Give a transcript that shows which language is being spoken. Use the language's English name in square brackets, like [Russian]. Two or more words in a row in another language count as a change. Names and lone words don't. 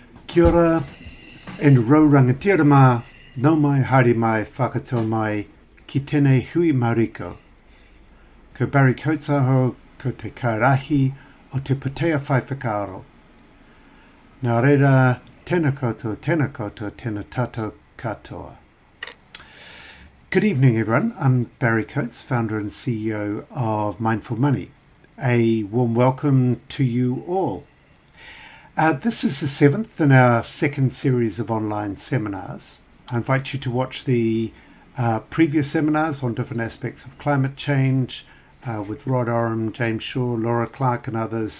[Māori] Kia ora, and rau rangatira mā, nau mai haere mai whakatau mai ki tēnei hui mariko. Ko Barry Coates aho, ko te kairahi o te putea whai whakaaro. Nā reira, tēnā koutou, tēnā tātou katoa. [English] Good evening, everyone. I'm Barry Coates, founder and CEO of Mindful Money. A warm welcome to you all. This is the seventh in our second series of online seminars. I invite you to watch the previous seminars on different aspects of climate change with Rod Oram, James Shaw, Laura Clark and others.